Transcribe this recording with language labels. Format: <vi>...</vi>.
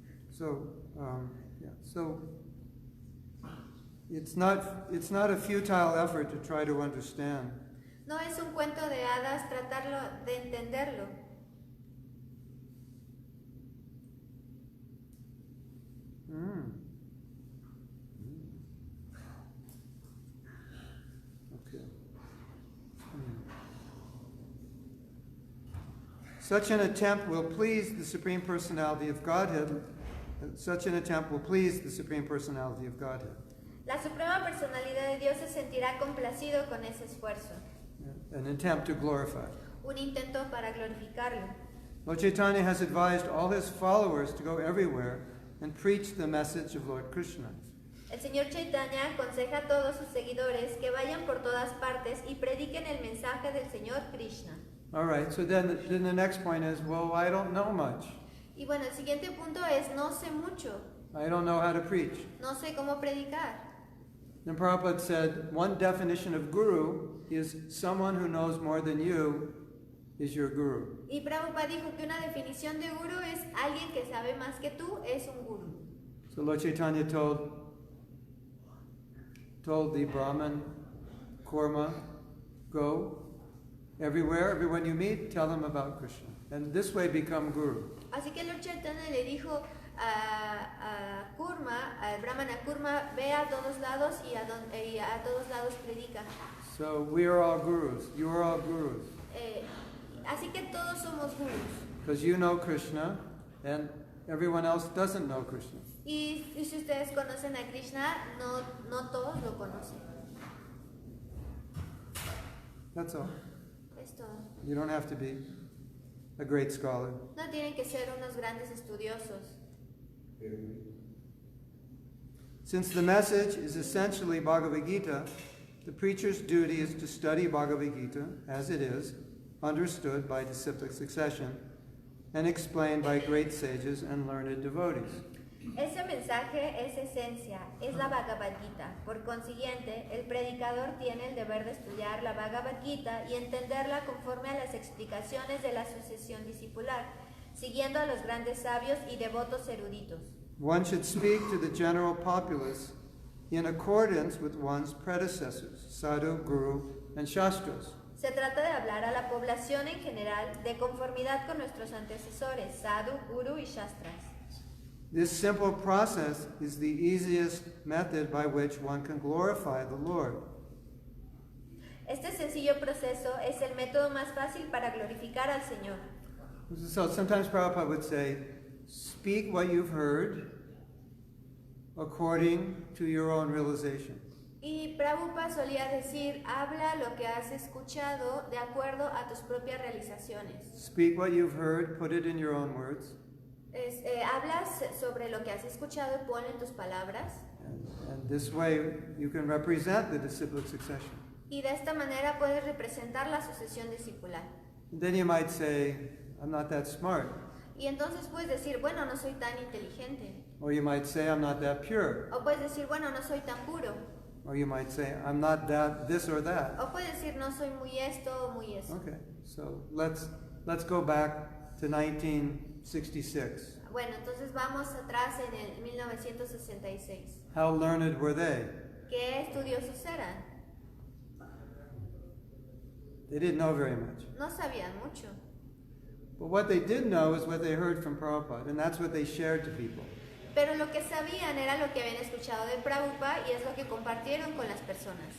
<en>So, so it's not a futile effort to try to understand.</en> <es>No es un cuento de hadas tratarlo de entenderlo.</es> <en>Okay. Such an attempt will please the Supreme Personality of Godhead. Such an attempt will please the Supreme Personality of Godhead.</en> <es>La Suprema Personalidad de Dios se sentirá complacido con ese esfuerzo.</es> <en>An attempt to glorify.</en> <es>Un intento para glorificarlo.</es> <en>Lord Chaitanya has advised all his followers to go everywhere and preach the message of Lord Krishna.</en> <es>El Señor Chaitanya aconseja a todos sus seguidores que vayan por todas partes y prediquen el mensaje del Señor Krishna.</es> <en>All right, so then the next point is, well, I don't know much.</en> <es>Y bueno, el siguiente punto es, no sé mucho,</es> <en>I don't know how to preach.</en> <es>no sé cómo predicar.</es> <en>And Prabhupada said, one definition of guru is someone who knows more than you is your guru.</en> <es>Y Prabhupada dijo que una definición de guru es alguien que sabe más que tú, es un guru.</es> <en>So Lord Chaitanya told the Brahman, Kurma, go everywhere, everyone you meet, tell them about Krishna. And this way become guru.</en> <es>Así que Lord Chaitanya le dijo a Kurma, al Brahmana Kurma, ve a todos lados y a todos lados predica.</es> <en>So we are all gurus. You are all gurus.</en> <es>Así que todos somos gurus.</es> <en>Because you know Krishna and everyone else doesn't know Krishna.</en> <es>Y si ustedes conocen a Krishna, no todos lo conocen.</es> <en>That's all.</en> <es>Es todo.</es> <en>You don't have to be a great scholar.</en> <es>No tienen que ser unos grandes estudiosos.</es> <en>Since the message is essentially Bhagavad Gita, the preacher's duty is to study Bhagavad Gita as it is, understood by disciplic succession, and explained by great sages and learned devotees.</en> <es>Ese mensaje es esencia, es la Bhagavad Gita. Por consiguiente, el predicador tiene el deber de estudiar la Bhagavad Gita y entenderla conforme a las explicaciones de la sucesión discipular, siguiendo a los grandes sabios y devotos eruditos.</es> <en>One should speak to the general populace in accordance with one's predecessors, sadhu, guru, and shastras.</en> <es>Se trata de hablar a la población en general de conformidad con nuestros antecesores, sadhu, guru y shastras.</es> <en>This simple process is the easiest method by which one can glorify the Lord.</en> <es>Este sencillo proceso es el método más fácil para glorificar al Señor.</es> <en>So sometimes Prabhupada would say, speak what you've heard according to your own realization.</en> <es>Y Prabhupada solía decir, habla lo que has escuchado de acuerdo a tus propias realizaciones.</es> <en>Speak what you've heard, put it in your own words.</en> <es>Hablas sobre lo que has escuchado y ponlo en tus palabras.</es> <en>And this way you can represent the disciplic succession.</en> <es>Y de esta manera puedes representar la sucesión discipular.</es> <en>Then you might say, I'm not that smart.</en> <es>Y entonces puedes decir, bueno, no soy tan inteligente.</es> <en>Or you might say, I'm not that pure.</en> <es>O puedes decir, bueno, no soy tan puro.</es> <en>Or you might say, I'm not that this or that.</en> <es>O puedes decir, no soy muy esto o muy eso.</es> <en>Okay, so let's go back to 1966.</en> <es>Bueno, entonces vamos atrás en el 1966.</es> <en>How learned were they?</en> <es>¿Qué estudiosos eran?</es> <en>They didn't know very much.</en> <es>No sabían mucho.</es> <en>But what they did know is what they heard from Prabhupada, and that's what they shared to people.</en> <es>Pero lo que sabían era lo que habían escuchado de Prabhupada y es lo que compartieron con las personas.</es>